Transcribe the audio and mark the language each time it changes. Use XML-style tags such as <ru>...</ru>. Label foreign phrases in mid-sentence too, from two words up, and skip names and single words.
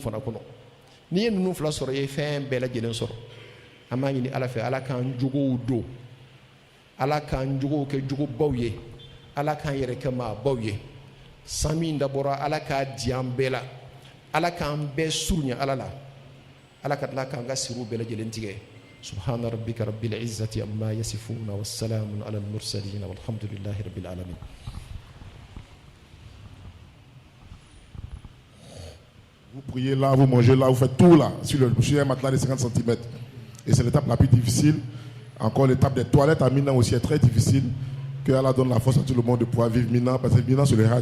<bm>fana kɔnɔ n'i ye ninnu fila sɔrɔ i ye fɛn bɛɛ lajɛlen sɔrɔ an b'a ɲini Ala fɛ Ala k'an jogow don Ala k'an jogow kɛ jogobaw ye Ala k'an yɛrɛ kɛ maabaw ye san min dabɔra Ala k'a di an bɛɛ la Ala k'an bɛɛ surunya Ala la Ala ka tila k'an ka siriw bɛɛ lajɛlen tigɛ</bm> <ar>سبحان ربك رب العزة عما يصفون وسلام على المرسلين والحمد لله رب العالمين.</ar> <fr>Vous priez là, vous mangez là, vous faites tout là sur un matelas de 50 cm et c'est l'étape la plus difficile. Encore l'étape des toilettes à Mina aussi est très difficile. Que Allah donne la force à tout le monde de pouvoir vivre Mina, parce que Mina c'est le Hajj.</fr>